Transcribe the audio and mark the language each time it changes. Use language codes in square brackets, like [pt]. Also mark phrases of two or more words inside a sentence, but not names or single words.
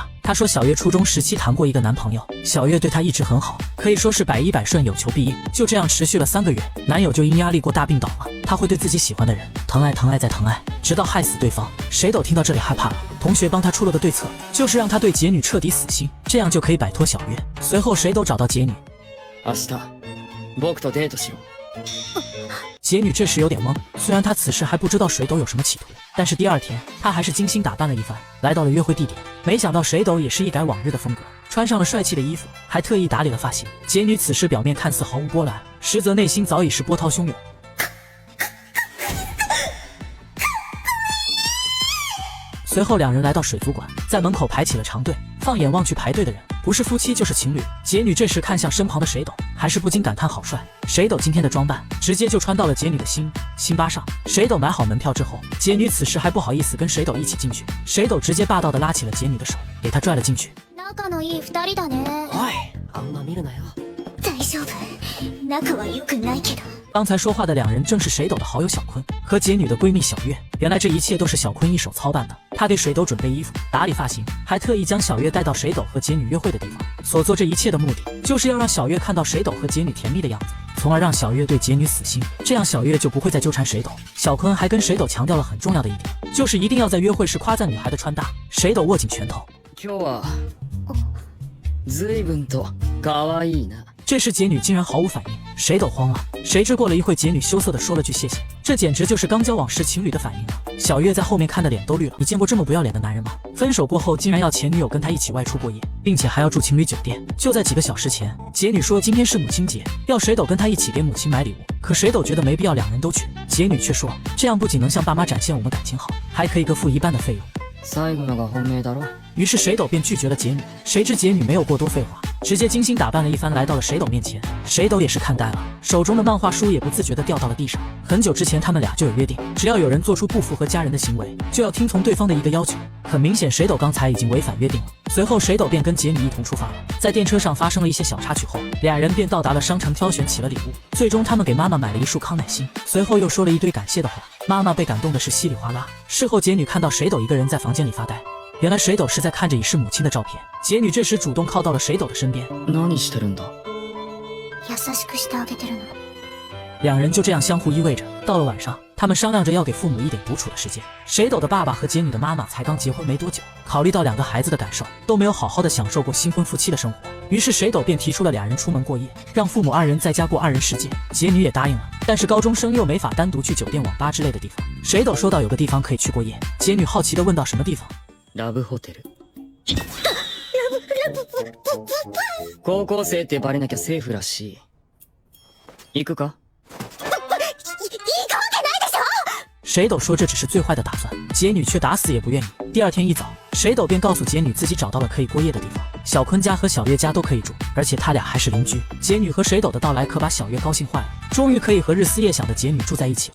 [zh] 他说小月初中时期谈过一个男朋友，小月对他一直很好，可以说是百依百顺，有求必应。就这样持续了3个月，男友就因压力过大病倒了。他会对自己喜欢的人疼爱再疼愛，直到害死对方。水斗听到这里害怕了，同学帮他出了个对策，就是让他对杰女彻底死心，这样就可以摆脱小月。随后水斗找到杰女， [ja] 明日僕とデートしよう。 [zh] 杰女这时有点懵，虽然她此时还不知道水斗有什么企图，但是第2天她还是精心打扮了一番，来到了约会地点。没想到水斗也是一改往日的风格，穿上了帅气的衣服，还特意打理了发型。杰女此时表面看似毫无波澜，实则内心早已是波涛汹涌。随后两人来到水族馆，在门口排起了长队。放眼望去，排队的人不是夫妻就是情侣。杰女这时看向身旁的水斗，还是不禁感叹好帅。水斗今天的装扮直接就穿到了杰女的辛巴上。水斗买好门票之后，杰女此时还不好意思跟水斗一起进去，水斗直接霸道的拉起了杰女的手，给她拽了进去。 [ja] 仲のいい2人だね。おい、あんま見るなよ。大丈夫、仲は良くないけど。 [zh] 刚才说话的两人正是水斗的好友小坤和杰女的闺蜜小月。原来这一切都是小坤一手操办的，他给水斗准备衣服，打理发型，还特意将小月带到水斗和杰女约会的地方。所做这一切的目的，就是要让小月看到水斗和杰女甜蜜的样子， 从而让小月对杰女死心，这样小月就不会再纠缠水斗。小坤还跟水斗强调了很重要的一点，就是一定要在约会时夸赞女孩的穿搭。水斗握紧拳头， [ja] 今日は随分と可愛いな。 [zh] 这时杰女竟然毫无反应，水斗慌了。谁知过了一会，杰女羞涩地说了句谢谢，这简直就是刚交往时情侣的反应啊！小月在后面看的脸都绿了，你见过这么不要脸的男人吗？分手过后竟然要前女友跟他一起外出过夜，并且还要住情侣酒店。就在几个小时前，杰女说今天是母亲节，要水斗跟他一起给母亲买礼物，可水斗觉得没必要两人都去，杰女却说这样不仅能向爸妈展现我们感情好，还可以各付一半的费用。 [ja] 最後のが本命だろ。 [zh] 于是水斗便拒绝了杰女，谁知杰女没有过多废话，直接精心打扮了一番来到了水斗面前。水斗也是看呆了，手中的漫画书也不自觉地掉到了地上。很久之前他们俩就有约定，只要有人做出不符合家人的行为，就要听从对方的一个要求。很明显水斗刚才已经违反约定了。随后水斗便跟杰女一同出发了，在电车上发生了一些小插曲后，俩人便到达了商城挑选起了礼物。最终他们给妈妈买了一束康乃馨，随后又说了一堆感谢的话，妈妈被感动的是稀里哗啦。事后杰女看到水斗一个人在房间里发呆，原来水斗是在看着已是母亲的照片。杰女这时主动靠到了水斗的身边， [ja] 何してるんだ。優しくしてあげてるの。 [zh] 两人就这样相互依偎着。到了晚上，他们商量着要给父母一点独处的时间。水斗的爸爸和杰女的妈妈才刚结婚没多久，考虑到两个孩子的感受，都没有好好的享受过新婚夫妻的生活，于是水斗便提出了俩人出门过夜，让父母二人在家过二人世界。杰女也答应了，但是高中生又没法单独去酒店、网吧之类的地方。水斗说到有个地方可以去过夜，杰女好奇地问到什么地方。 [ja] ラブホテル。高校生ってバレなきゃセーフらしい。行くか？ [zh] 水斗说这只是最坏的打算，杰女却打死也不愿意。第二天一早，水斗便告诉杰女自己找到了可以过夜的地方，小坤家和小月家都可以住，而且他俩还是邻居。杰女和水斗的到来可把小月高兴坏了，终于可以和日思夜想的杰女住在一起。